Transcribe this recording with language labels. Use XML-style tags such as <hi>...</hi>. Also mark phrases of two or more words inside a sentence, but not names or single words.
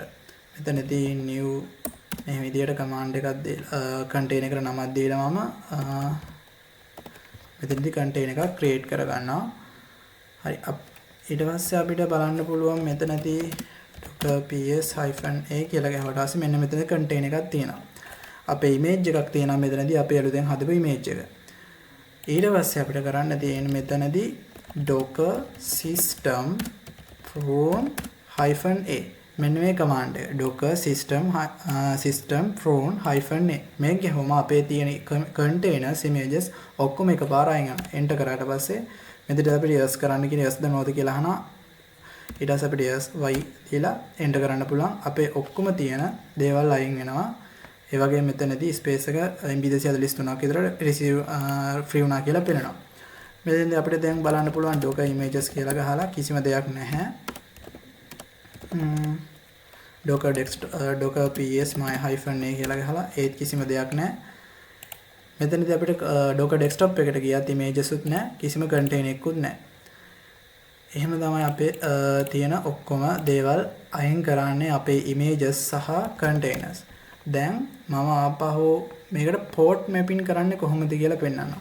<si>මෙතනදී new මේ විදියට command එකක් container එකට නමක් දීලා මම මෙතනදී container එකක් create කර ගන්නවා. හරි ඊට පස්සේ අපිට බලන්න පුළුවන් මෙතනදී</si> <en>docker ps-a</en> <si>කියලා ගහුවට පස්සේ මෙන්න මෙතන container එකක් තියෙනවා. අපේ image එකක් තියෙනවා මෙතනදී අපේ අලුතෙන් හදපු image එක. ඊට පස්සේ අපිට කරන්න තියෙන්නේ මෙතනදී</si> <en>docker system from-a</en> <si>මෙන්න මේ command එක</si> <en>docker system from -a</en> <si>මේක ගහුවම අපේ තියෙන</si> <en>containers images</en> <si>ඔක්කොම එකපාර අයින් වෙනවා. enter කරාට පස්සේ මෙතන අපිට yes කරන්න කියන yes දනවද කියලා අහනවා. ඊට පස්සේ අපිට</si> <en>yes y</en> <si>කියලා enter කරන්න පුළුවන්. අපේ ඔක්කොම තියෙන දේවල් අයින් වෙනවා. ඒ වගේම මෙතනදී space එක MB 243ක් විතර receive free වුණා කියලා පෙන්නනවා. මෙතෙන්දී අපිට දැන් බලන්න පුළුවන්</si> <en>docker images</en> <si>කියලා ගහලා කිසිම දෙයක් නැහැ.</si> <en>docker desktop docker ps -a</en> <si>කියලා ගහලා ඒත් කිසිම දෙයක් නැහැ. මෙතනදී අපිට</si> <en>docker desktop</en> <si>එකට ගියත් images උත් නැහැ කිසිම container එකකුත් නැහැ. එහෙම තමයි අපේ තියෙන ඔක්කොම දේවල් අයින් කරන්නේ අපේ images සහ containers. දැන් මම ආපහු මේකට</si> <en>port mapping</en> <si>කරන්නේ කොහොමද කියලා පෙන්නනවා.</si>